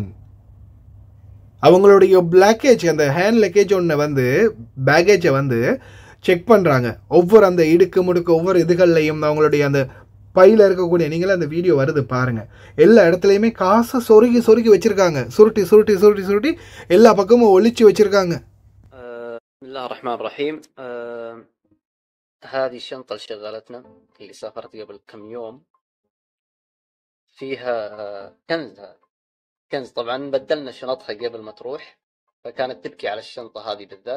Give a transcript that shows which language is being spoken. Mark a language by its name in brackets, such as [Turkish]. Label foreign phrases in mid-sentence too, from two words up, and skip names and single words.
[Tamil] அவங்களுடைய லக்கேஜ் அந்த [English] hand luggage [Tamil] ஒன்று வந்து பேக்கேஜை வந்து செக் பண்ணுறாங்க. ஒவ்வொரு அந்த இடுக்கு முடுக்கு ஒவ்வொரு இதுகள்லையும் அவங்களுடைய அந்த பையில் இருக்கக்கூடிய நீங்களே அந்த வீடியோ வருது பாருங்கள். எல்லா இடத்துலையுமே காசை சொருகி சொருகி வச்சுருக்காங்க. சுருட்டி சுருட்டி சுருட்டி சுருட்டி எல்லா பக்கமும் ஒழிச்சு வச்சுருக்காங்க. [Arabic] الله الرحمن الرحيم. هذه الشنطة اللي شغلتنا اللي سافرت قبل كم يوم فيها كنز. طبعا بدلنا شنطها قبل ما تروح فكانت تبكي على الشنطة هذه بالذات.